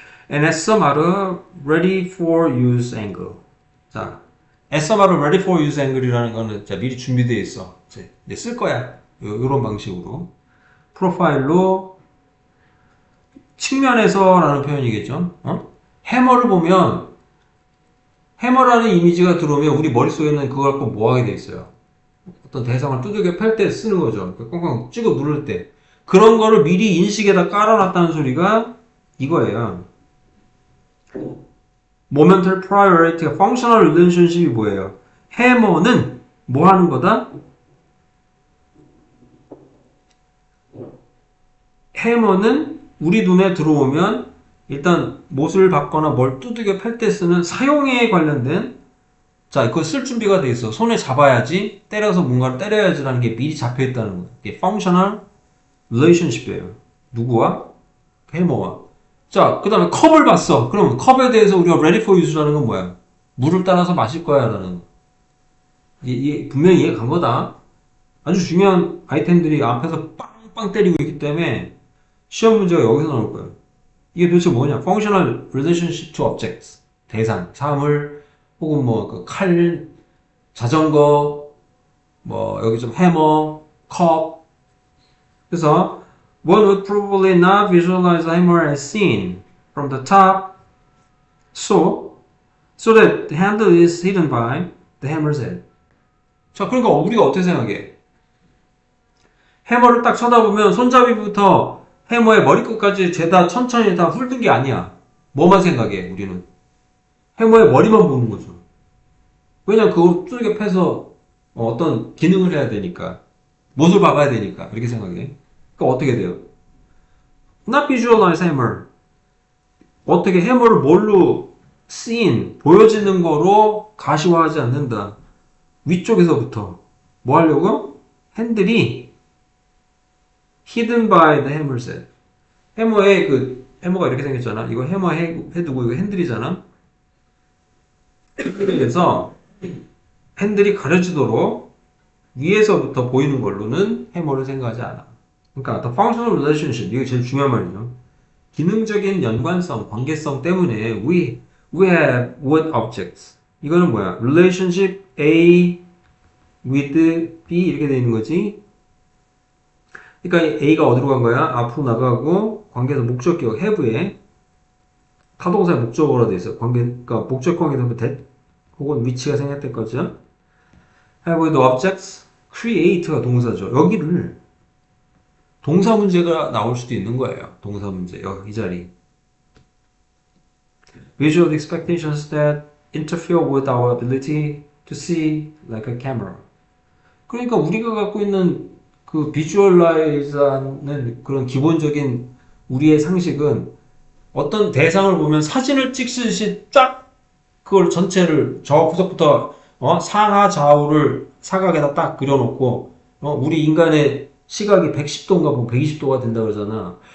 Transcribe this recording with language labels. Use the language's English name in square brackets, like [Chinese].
[English] And as some other ready for use angle. [Korean] 자, [English] as some other ready for use angle [Korean] 이라는 거는 자, 미리 준비되어 있어. 이제 쓸 거야. 요런 방식으로. 프로파일로 측면에서라는 표현이겠죠. 어? 해머를 보면 해머라는 이미지가 들어오면 우리 머릿속에는 그걸 갖고 뭐 하게 돼 있어요. 어떤 대상을 두들겨 팰 때 쓰는 거죠. 꽝꽝 찍어 누를 때. 그런 거를 미리 인식에다 깔아놨다는 소리가 이거예요. [English] Momentary priority가 functional relationship이 뭐예요? [Korean] 해머는 뭐 하는 거다? 해머는 우리 눈에 들어오면 일단 못을 받거나 뭘 두들겨 팰 때 쓰는 사용에 관련된 자, 그거 쓸 준비가 돼 있어. 손에 잡아야지, 때려서 뭔가를 때려야지라는 게 미리 잡혀 있다는 거야. 이게 functional relationship이에요. 누구와? 해머와. 자, 그 다음에 컵을 봤어. 그럼 컵에 대해서 우리가 [English] ready for use [Korean] 라는 건 뭐야? 물을 따라서 마실 거야 라는 거. 이게 분명히 이해가 간 거다. 아주 중요한 아이템들이 앞에서 빵빵 때리고 있기 때문에 시험 문제가 여기서 나올 거예요. 이게 도대체 뭐냐? [English] functional relationship to objects. [Korean] 대상, 사물, 혹은 뭐 그 칼, 자전거, 뭐 여기 좀 해머, 컵. [English] 그래서 one would probably not visualize a hammer as seen from the top, so that the handle is hidden by the hammer's head. [Korean] 자, 그러니까 우리가 어떻게 생각해? 해머를 딱 쳐다보면 손잡이부터 해머의 머리끝까지 죄다 천천히 다 훑은 게 아니야. 뭐만 생각해, 우리는? 해머의 머리만 보는 거죠. 왜냐면 그걸 두들겨 패서 어떤 기능을 해야 되니까. 못을 박아야 되니까. 그렇게 생각해. 그러니까 어떻게 돼요? [English] Not visualize hammer. [Korean] 어떻게 해머를 뭘로 seen, 보여지는 거로 가시화하지 않는다. 위쪽에서부터. 뭐 하려고? [English] 핸들이 hidden by the hammer's head. [Korean] 해머의 해머가 이렇게 생겼잖아. 이거 해머 해두고 이거 핸들이잖아. 그래서 핸들이 가려지도록 위에서부터 보이는 걸로는 해머를 생각하지 않아. 그러니까 the functional relationship 이게 제일 중요한 말이죠. 기능적인 연관성, 관계성 때문에 [English] we have what objects. [Korean] 이거는 뭐야? [English] relationship A with B [Korean] 이렇게 되어 있는 거지. 그러니까 A가 어디로 간 거야? 앞으로 나가고 관계에서 목적격 have에 타동사의 목적어로 되어 있어. 그러니까 목적 관계에서 that 혹은 위치가 생략될 거죠. [English] have with objects create가 동사죠. [Korean] 여기를 동사 문제가 나올 수도 있는 거예요. 동사 문제. 여기 이 자리. [English] Visual expectations that interfere with our ability to see like a camera. [Korean] 그러니까 우리가 갖고 있는 그 비주얼라이즈하는 그런 기본적인 우리의 상식은 어떤 대상을 보면 사진을 찍듯이 쫙 그걸 전체를 저 구석부터 상하 좌우를 사각에다 딱 그려놓고 우리 인간의 시각이 110도인가 뭐 120도가 된다 그러잖아.